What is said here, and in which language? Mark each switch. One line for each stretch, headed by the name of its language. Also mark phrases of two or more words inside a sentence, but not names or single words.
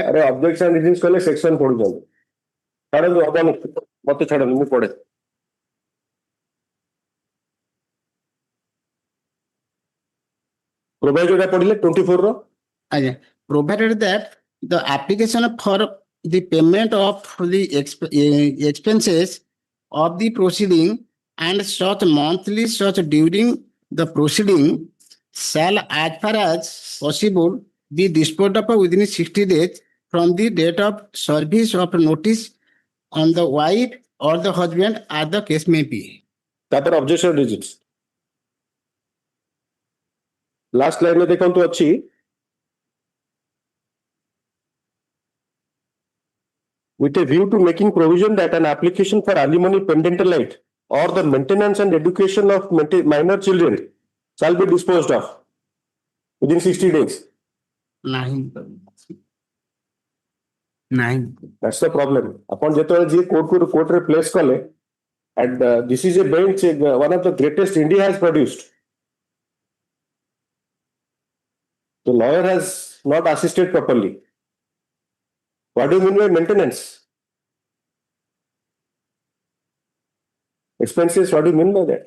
Odia: ଆରେ
English: objection reasons
Odia: କହିଲେ ସେକ୍ସନ ପଢୁଛନ୍ତି ଛାଡ଼ନ୍ତୁ ହବନି ମତେ ଛାଡ଼ନ୍ତୁ ମୁଁ ପଢେ ପ୍ରୋଭାଇଡ ପଢିଲେ 24 ର
English: provided that the application for the payment of the expenses of the proceeding and such monthly such during the proceeding shall as far as possible be disposed of within 60 days from the date of service of notice on the wife or the husband as the case may be. ତାପରେ objection reasons last lineରେ
Odia: ଦେଖନ୍ତୁ ଅଛି
English: with a view to making provision that an application for alimony parental right or the maintenance and education of minor children shall be disposed of within 60 days. Nine. That's the problem. Upon
Odia: ଯେତେବେଳେ ଯିଏ କୋର୍ଟରେ ପ୍ଲେସ୍ କଲେ
English: and this is a bench one of the greatest India has produced. The lawyer has not assisted properly. What do you mean by maintenance? Expenses, what do you mean by that?